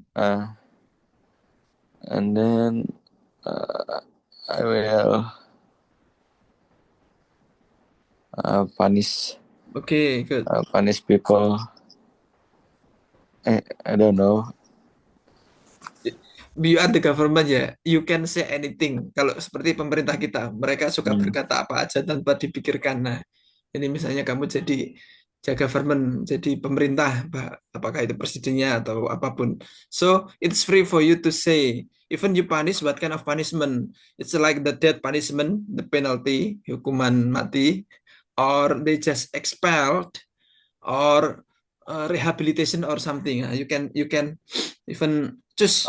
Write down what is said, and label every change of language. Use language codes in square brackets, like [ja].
[en] Uh, and then I will punish okay, good. punish people I don't know. You are the government ya, you can say anything. [id] Kalau seperti pemerintah kita, mereka suka Hmm. berkata apa aja tanpa dipikirkan. Nah, ini misalnya kamu jadi government, jadi pemerintah, apakah itu presidennya atau apapun. [en] So it's free for you to say. Even you punish, what kind of punishment? It's like the death punishment, the penalty, [id] hukuman mati, [en] or they just expelled, or rehabilitation or something. You can even choose